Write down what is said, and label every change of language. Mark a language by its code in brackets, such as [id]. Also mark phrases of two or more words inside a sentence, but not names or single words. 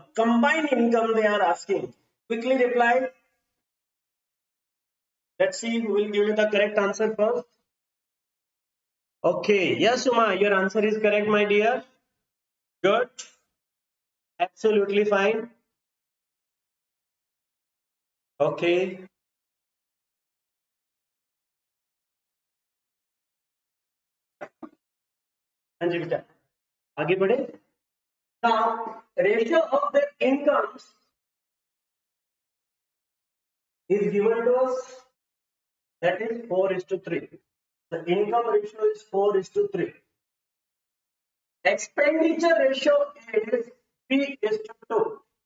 [en] Combined income they are asking. Quickly reply. Let's see who will give me the correct answer first. Okay. Yes, Uma, your answer is correct, my dear. Good. Absolutely fine. [hi] Okay. हाँ जी बेटा आगे बढ़े. [en] Now, ratio of the incomes is given to us, that is 4:3. The income ratio is 4:3. Expenditure ratio is 3:2.